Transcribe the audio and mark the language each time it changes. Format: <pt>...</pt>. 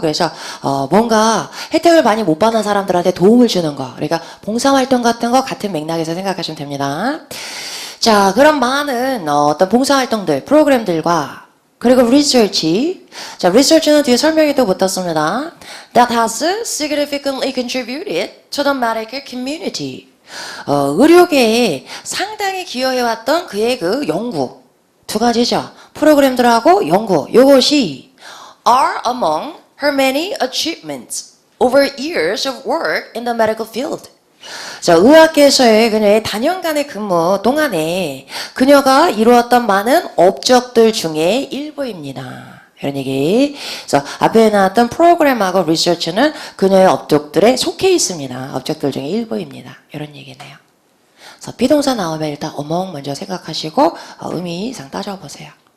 <ko>그래서 뭔가 혜택을 많이 못 받는 사람들한테 도움을 주는 거. 그러니까 봉사활동 같은 거 같은 맥락에서 생각하시면 됩니다. 자, 그런 많은 어떤 봉사활동들, 프로그램들과 그리고 research. 자, research는 뒤에 설명이 또 붙었습니다.</ko> <en>That has significantly contributed to the medical community.</en> <ko>의료계에 상당히 기여해왔던 그의 그 연구. 두 가지죠. 프로그램들하고 연구. 요것이</ko> <en>are among her many achievements over years of work in the medical field.</en> <ko>자, 의학계에서의 그녀의 단연간의 근무 동안에 그녀가 이루었던 많은 업적들 중에 일부입니다. 이런 얘기. 그래서 앞에 나왔던 프로그램하고 리서치는 그녀의 업적들에 속해 있습니다. 업적들 중에 일부입니다. 이런 얘기네요. 그래서 비동사 나오면 일단 어멍 먼저 생각하시고 의미상 따져보세요.</ko>